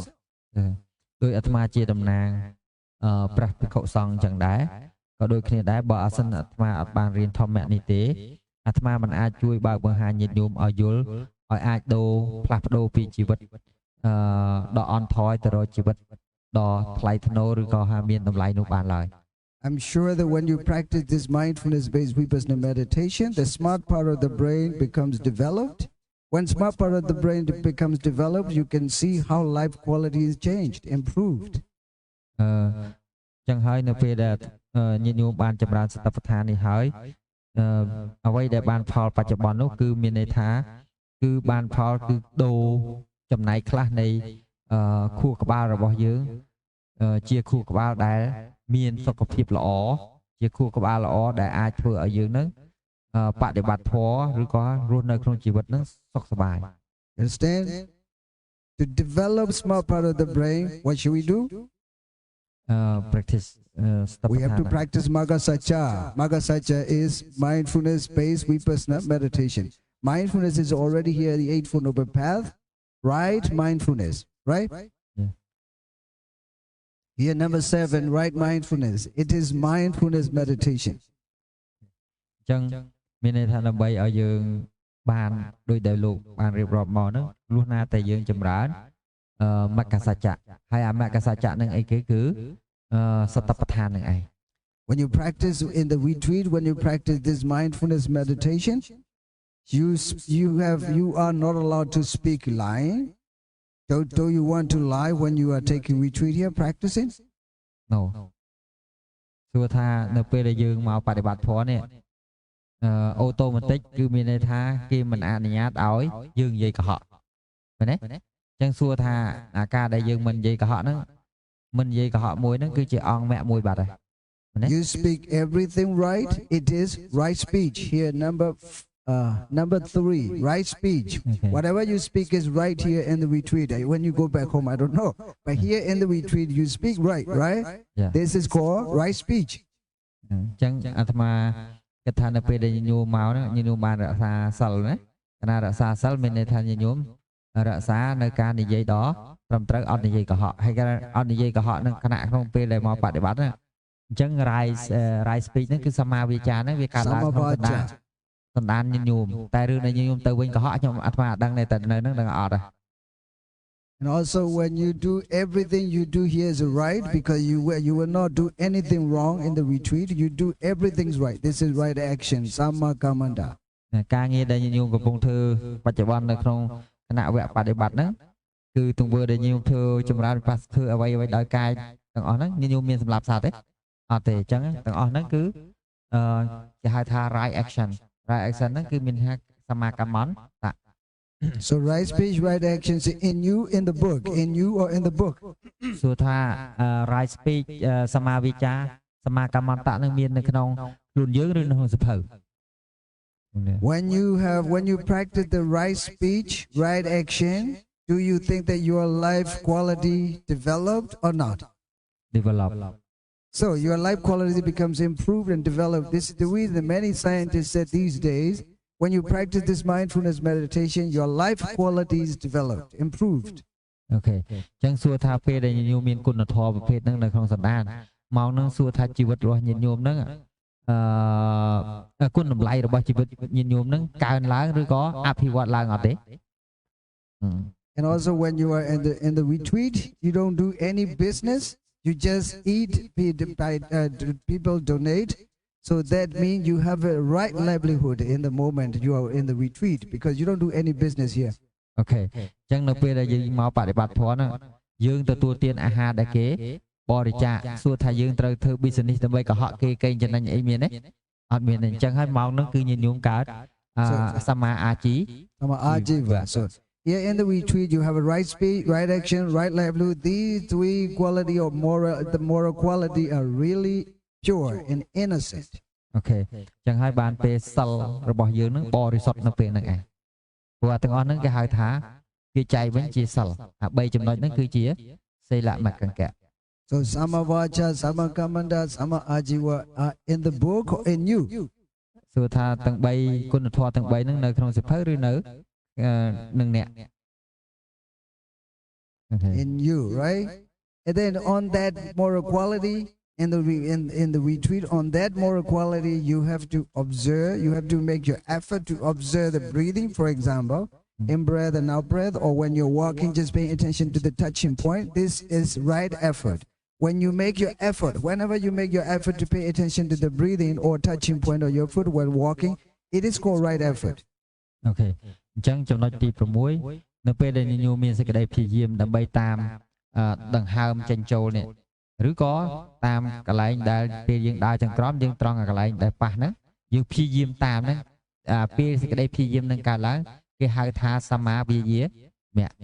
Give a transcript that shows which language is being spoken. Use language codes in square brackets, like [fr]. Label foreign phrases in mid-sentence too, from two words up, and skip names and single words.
[km] ដោយអាត្មាជាតំណាងព្រះភិក្ខុសង្ឃចឹងដែរក៏ដូចគ្នាដែរបើអាសិនអាត្មាអត់បានរៀនធម្មនេះទេអាត្មាមិនអាចជួយបើកបង្ហាញញាតិញោមឲ្យយល់ឲ្យអាចផ្លាស់ប្ដូរពីជីវិតដ៏អន់ថយទៅរកជីវិតដ៏ថ្លៃថ្នូរឬក៏ហាមានតម្លៃនោះបានឡើយ [en] I'm sure that when you practice this mindfulness-based vipassana meditation, the smart part of the brain becomes developed. When smart part of the brain becomes developed, you can see how life quality is changed, improved. [km] ចឹងហើយនៅពេលដែលញាតិញោមបានចម្រើនសតិប្បដ្ឋាននេះហើយអ្វីដែលបានផលបច្ចុប្បន្ននោះគឺមានន័យថាគឺបានផលគឺដូរចំណែកខ្លះនៃខួរក្បាលរបស់យើងជាខួរក្បាលដែលមានសុខភាពល្អជាខួរក្បាលល្អដែលអាចធ្វើឲ្យយើងនឹងបដិបត្តិធម៌ឬក៏រស់នៅក្នុងជីវិតនឹងសុខសប្បាយ [en] Understand? To develop smart part of the brain, what should we do? Practice we have to practice Magasacha. Magasacha is mindfulness-based vipassana meditation. Mindfulness is already here, the Eightfold Noble Path. Right mindfulness, right? Yeah. Here, number 7, right mindfulness. It is mindfulness meditation. [km] ចឹងមានន័យថាដើម្បីឲ្យយើងបានដោយដែលលោកបានរៀបរាប់មកហ្នឹងលុះណាតែយើងចម្រើនមគ្គសច្ចៈហើយអាមគ្គសច្ចៈនឹងអីគេគឺសតិប្បដ្ឋាននឹងឯង [en] When you practice in the retreat, when you practice this mindfulness meditation, you are not allowed to speak lying. Do you want to lie when you are taking retreat here practicing? No. [km] សួរថានៅពេលដែលយើងមកបដិបត្តិធម៌នេះអូតូម៉ាទិកគឺមានន័យថាគេមិនអនុញ្ញាតឲ្យយើងនិយាយកុហកមែនទេអញ្ចឹងសួរថាអាការដែលយើងមិននិយាយកុហកហ្នឹងមិននិយាយកុហកមួយហ្នឹងគឺជាអង្គមគ្គមួយបាត់ហើយមែនទេ [en] You speak everything right. It is right speech. Here number 3, right speech. Okay. Whatever you speak is right here in the retreat. When you go back home, I don't know. But here in the retreat, you speak right? Yeah. This is called right speech. [km] អញ្ចឹងអាត្មាគិតថានៅពេលដែលញញោមមកហ្នឹងញញោមបានរក្សាសិលណាគណៈរក្សាសិលមានន័យថាញញោមរក្សានៅការនិយាយដ៏ត្រឹមត្រូវអត់និយាយកុហកហើយការអត់និយាយកុហកហ្នឹងគណៈក្នុងពេលដែលមកបដិបត្តិហ្នឹងអញ្ចឹង [en] right speech [km] ហ្នឹងគឺសម្មាវាចាហ្នឹងវាកើតឡើងក្នុងសន្តានញញោមតែរឿងដែលញញោមទៅវិញកុហកខ្ញុំអាត្មាអត់ដឹងទេតែនៅហ្នឹងដឹងអត់ទេ [en] And also when you do everything you do here is right because you will not do anything wrong in the retreat. You do everything's right. This is right action. [pi] Samma kamanda. [km] ការងារដែលញញោមកំពុងធ្វើបច្ចុប្បន្ននៅក្នុងគណៈវគ្គបដិបត្តិហ្នឹងគឺទង្វើដែលញញោមធ្វើចម្រើនវិបស្សធ្វើអ្វីដោយកាយទាំងអស់ហ្នឹងញញោមមានសម្រាប់សត្វទេអត់ទេអញ្ចឹងទាំងអស់ហ្នឹងគឺគេហៅថា [en] right action [km] ហ្នឹងគឺមានថាសម្មាកម្មន្តៈ [en] So right speech, right actions in the book, in you or in the book. [km] សួរថា [en] right speech [km] សម្មាវាចាសម្មាកម្មន្តៈនឹងមាននៅក្នុងខ្លួនយើងឬនៅក្នុងសភៅ [en] When you practice the right speech, right action, do you think that your life quality developed or not? Develop. So your life quality becomes improved and developed. This is the reason many scientists said these days, when you practice this mindfulness meditation, your life quality is developed, improved. Okay. [km] ចឹងសួរថាពេលដែលញាតិញោមមានគុណធម៌ប្រភេទហ្នឹងនៅក្នុងសន្តានមកនឹងសួរថាជីវិតរបស់ញាតិញោមហ្នឹងគុណតម្លៃរបស់ជីវិតញាតិញោមហ្នឹងកើនឡើងឬក៏អភិវឌ្ឍឡើងអត់ទេ [en] And also when you are in the retreat, you don't do any business. You just eat, people donate. So that means you have a right livelihood in the moment you are in the retreat because you don't do any business here. Okay. [km] ចឹងនៅពេលដែលយើងមកបដិបត្តិធម៌ហ្នឹងយើងទទួលទានអាហារដែលគេបរិច្ចាគសួរថាយើងត្រូវធ្វើ business ដើម្បីកុហកគេកេងចំណេញអីមានទេអត់មានទេអញ្ចឹងហើយមកហ្នឹងគឺញាតិញោមកើតសម្មាអាជីវៈ [en] So here in the retreat, you have a right speech, right action, right livelihood. These 3 quality of the moral quality are really pure and innocent. Okay. [km] ចឹងហើយបានពេលសិលរបស់យើងនឹងបរិសុទ្ធនៅពេលហ្នឹងឯងព្រោះទាំងអស់ហ្នឹងគេហៅថាគេចែកវិញជាសិលអា3ចំណុចហ្នឹងគឺជាសីលមគ្គង្គៈ [en] So [pi] Samma Vacha, Samma Kammanta, Samma Ajiva [en] are in the book or in you? [km] សួរថាទាំង3គុណធម៌ទាំង3ហ្នឹងនៅក្នុងសៀវភៅឬនៅនឹងអ្នក [en] In you, right? And then on that moral quality in the retreat, on that moral quality you have to observe, you have to make your effort to observe the breathing, for example, in breath and out breath, or when you're walking just paying attention to the touching point. This is right effort. when you make your effort, whenever you make your effort to pay attention to the breathing or touching point of your foot while walking, it is called right effort. Okay. [km] អញ្ចឹងចំណុចទី6នៅពេលដែលញញូមមានសេចក្តីព្យាយាមដើម្បីតាមដង្ហើមចេញចូលនេះឬក៏តាមកន្លែងដែលពេលយើងដើរចង្ក្រមយើងត្រង់កន្លែងដែលប៉ះហ្នឹងយើងព្យាយាមតាមហ្នឹងពេលសេចក្តីព្យាយាមនឹងកើតឡើងគេហៅថាសម្មាវាយាមៈ